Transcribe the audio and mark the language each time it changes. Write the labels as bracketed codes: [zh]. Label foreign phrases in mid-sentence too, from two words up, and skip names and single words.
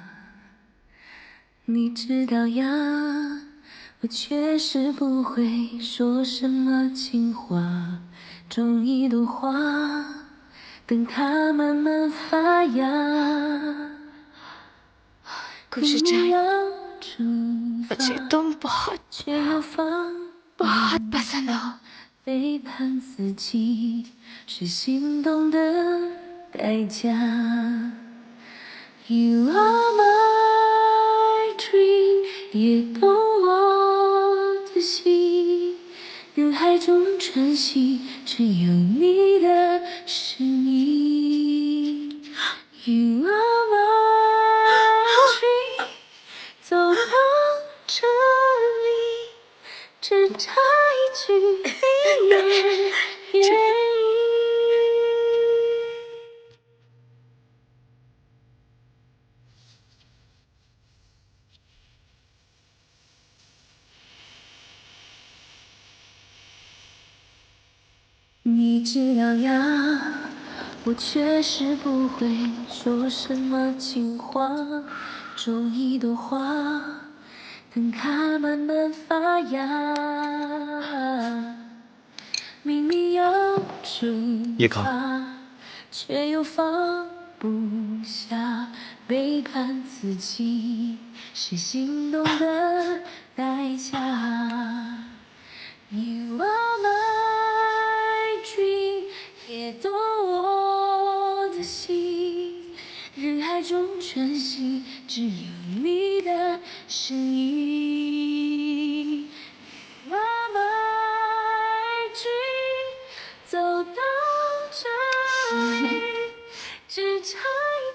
[zh] 你知道呀，我确实不会说什么情话，种一朵花，等它慢慢发芽。 [hi] गुरु जान, [zh] 要出发 [hi] मुझे तुम बहुत [zh] 却又放不 [hi] बहुत [zh] 下 [hi] पसंद हो। [zh] 背叛自己是心动的代价。 [en] You are my dream， [zh] 也懂我的心。人海中晨曦，只有你的声音。 [en] You are my dream， [zh] 走到这里，只差一句你愿愿意。你知道呀，我确实不会说什么情话，种一朵花，等它慢慢发芽。明明要出 [hi] ये खाओ। [zh] 发，却又放不下，背叛自己是心动的代价。 [en] You are my dream， [zh] 也懂我的心。人海中晨曦，只有你的声音。 [en] You are my dream， [zh] 走到这里，只差